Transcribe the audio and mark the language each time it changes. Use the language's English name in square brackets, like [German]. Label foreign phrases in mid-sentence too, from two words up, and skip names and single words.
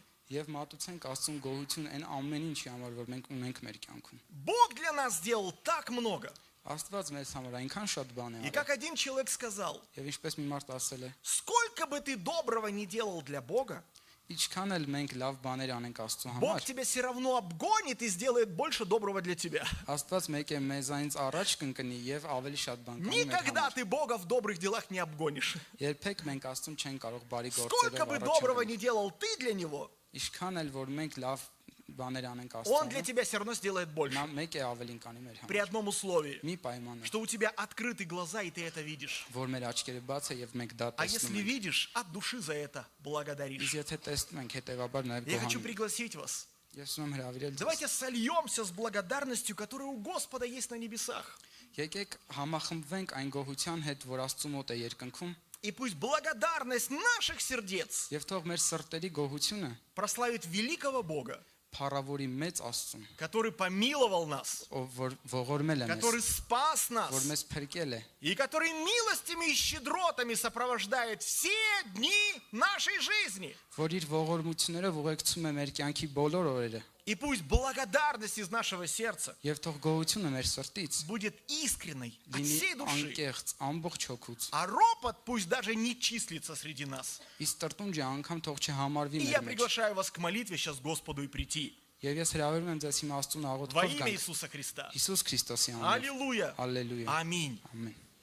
[Armenian] Եվ մատուցենք Աստծուն գոհություն այն ամեն ինչի համար, որ մենք ունենք մեր կյանքում։ [Russian] Бог для нас сделал так много. [Armenian] Աստված մեզ համար այնքան շատ բան է [Russian] И [Armenian] արել։ [Russian] как один человек сказал, [Armenian] Եվ ինչպես մի մարդ ասել է, [Russian] сколько бы ты доброго не делал для Бога, [Armenian] ինչքան էլ մենք լավ բաներ անենք Աստծո [Russian] Бог [Armenian] համար, [Russian] тебя все равно обгонит и сделает больше доброго для тебя. [Armenian] Աստված մեկ է մեզանից առաջ կընկնի եւ ավելի շատ բան կանի մեր [Russian] Никогда [Armenian] համար։ [Russian] ты Бога в добрых делах не обгонишь. [Armenian] Երբեք մենք Աստծուն չենք կարող բարի [Russian] Сколько [Armenian] գործերով [Russian] бы [Armenian] առաջ [Russian] доброго [Armenian] ընկնել։ [Russian] не делал ты для Него, [Armenian] Ինչքան էլ որ մենք լավ բաներ անենք [Russian] Он для [Armenian] Աստծո։ [Russian] тебя все равно сделает больше. [Armenian] Նա մեկ է ավելին կանի մեր [Russian] При [Armenian] համար։ [Russian] одном условии, [Armenian] Մի պայմանը, [Russian] что у тебя открыты глаза, и ты это видишь. [Armenian] որ մեր աչքերը բաց է եւ մենք դա [Russian] А если [Armenian] տեսնում ենք։ [Russian] видишь, от души за это благодаришь. [Armenian] Իսկ եթե տեսնում ենք, հետեւաբար նաեւ [Russian] Я хочу [Armenian] գոհանում։ [Russian] пригласить вас. [Armenian] Ես ուզում եմ հրավիրել ձեզ։ [Russian] Давайте сольемся с благодарностью, которая у Господа есть на небесах. [Armenian] Եկեք համախմբվենք այն գոհության հետ, որ Աստծո մոտ է երկնքում, [Russian] И пусть благодарность наших сердец [Armenian] եւ թող մեր սրտերի գոհությունը [Russian] прославит великого Бога, [Armenian] փառավորի մեծ Աստծուն, [Russian] который помиловал нас, [Armenian] ով որ ողորմել է մեզ, [Russian] который спас нас, [Armenian] որ մեզ փրկել է [Russian] и который милостями и щедротами сопровождает все дни нашей жизни. [Armenian] որ իր ողորմություններով ուղեկցում է մեր կյանքի բոլոր օրերը [Russian] И пусть благодарность из нашего сердца [Armenian] եւ թող գոհությունը մեր սրտից [Russian] будет искренной от [Armenian] լինի [Russian] всей души, [Armenian] անկեղծ ամբողջ հոգուց [Russian] а ропот пусть даже не числится среди нас. [Armenian] իսկ տրտունջը անգամ թող չհամարվի [Russian] И [Armenian] մեր [Russian] я [Armenian] մեջ [Russian] приглашаю вас к молитве сейчас Господу и прийти. [Armenian] եւ ես հրավիրում եմ ձեզ հիմա Աստծուն [Russian] Во [Armenian] աղոթքով [Russian] имя [Armenian] գանք [Russian] Иисуса Христа. [Armenian] Հիսուս Քրիստոսի անունով [Russian] Аллилуйя. [Armenian] Հալելույա [Russian] Аминь. [Armenian] ամեն